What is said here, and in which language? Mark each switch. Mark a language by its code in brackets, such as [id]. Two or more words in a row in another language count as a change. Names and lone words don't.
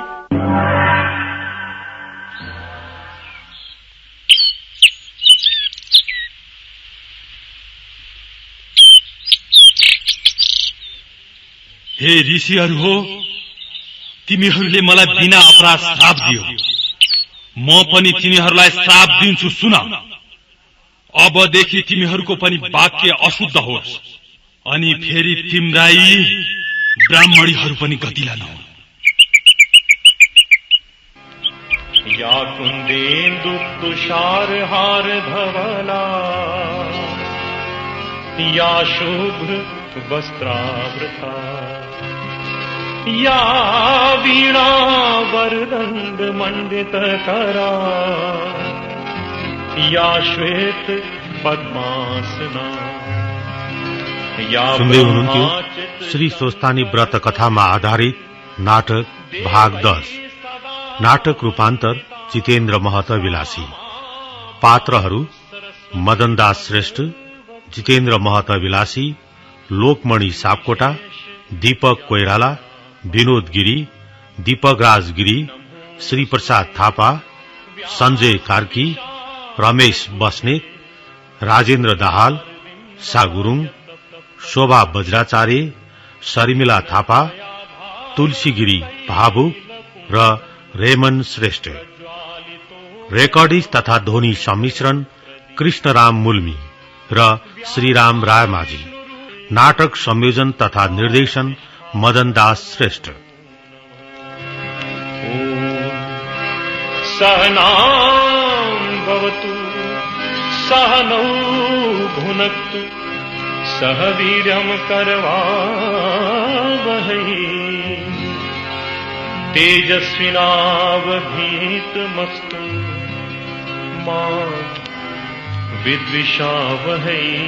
[ne] हे ऋषिहरू हो, तिमीहरूले मलाई बिना अपराध श्राप दियो, म पनि तिमीहरूलाई श्राप दिन्छु। सुन, अबदेखि तिमीहरूको पनि वाक्य अशुद्ध होस्, अनि फेरि तिम्राई ब्राह्मणीहरू पनि गतिला नहुन्। [sa] या कुन्देन्दु तुषार हार धवला, या शुभ्र वस्त्रावृता, या वीणा वरदण्ड मण्डित करा, या श्वेत पद्मासना। [ne] सुन्दै हुनुहुन्थ्यो श्री स्वस्तानी व्रत कथामा आधारित नाटक भाग 10। नाटक रूपान्तर जितेन्द्र महत विलासी। पात्रहरू मदनदास श्रेष्ठ, जितेन्द्र महत विलासी, लोकमणि सापकोटा, दीपक कोइराला, विनोद गिरी, दीपक राज गिरी, श्री प्रसाद थापा, संजय कार्की, रमेश बस्नेत, राजेन्द्र दाहाल, सा गुरुङ, शोभा बज्राचार्य, शर्मिला थापा, तुलसी गिरी भावुक र रेमन श्रेष्ठ। रेकर्डिस्ट तथा ध्वनि सम्मिश्रण कृष्णराम मुल्मी र श्रीराम रायमाझी। नाटक संयोजन तथा निर्देशन मदनदास श्रेष्ठ। [sa] सहनां भवतु, सहनौ भुनक्तु, सह वीर्यं करवावहै, तेजस्विनावधीतमस्तु मा विद्विषावहै।